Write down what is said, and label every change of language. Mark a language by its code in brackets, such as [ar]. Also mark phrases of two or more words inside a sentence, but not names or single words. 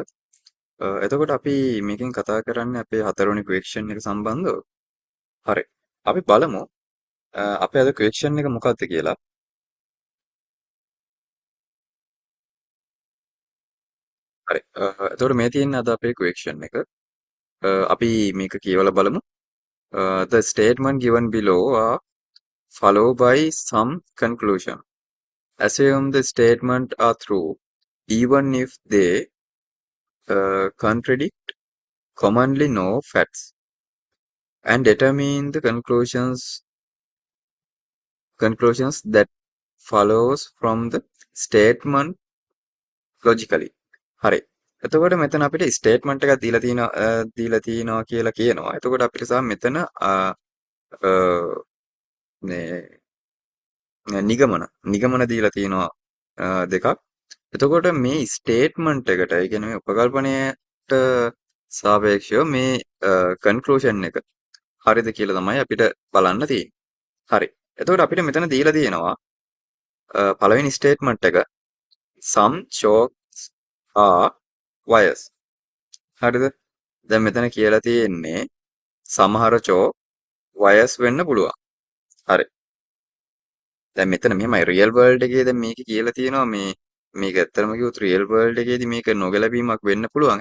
[si] එතකොට අපි මේකෙන් කතා කරන්නේ අපේ හතරවෙනි ක්වෙස්චන් එක සම්බන්ධව. හරි. අපි බලමු අපේ අද ක්වෙස්චන් එක මොකක්ද කියලා. හරි. එතකොට මේ තියෙන්නේ අද අපේ ක්වෙස්චන් එක. අපි මේක කියවලා බලමු. [en] The statement given below are followed by some conclusion. Assume the statement are true even if they contradict commonly known facts, and determine the conclusions that follows from the statement logically. [si] හරි. එතකොට මෙතන අපිට ස්ටේට්මන්ට් එකක් දීලා තියෙනවා කියලා කියනවා. එතකොට අපිට සම මෙතන මේ නිගමන දීලා තියෙනවා දෙකක්. එතකොට මේ ස්ටේට්මන්ට් එකට, ඒ කියන්නේ මේ උපකල්පනයට සාපේක්ෂව මේ කන්ක්ලූෂන් එක හරිද කියලා තමයි අපිට බලන්න තියෙන්නේ. හරි. එතකොට අපිට මෙතන දීලා තියෙනවා පළවෙනි ස්ටේට්මන්ට් එක [en] some chalks are wires. [si] හරිද? දැන් මෙතන කියලා තියෙන්නේ සමහර [en] chalk wires [si] වෙන්න පුළුවන්. හරි. දැන් මෙතන මෙහෙමයි [en] real world [si] එකේ දැන් මේක කියලා තියෙනවා මේක ඇත්තටම කිව්වොත් [en] real world [si] එකේදී මේක නොගැලපීමක් වෙන්න පුළුවන්.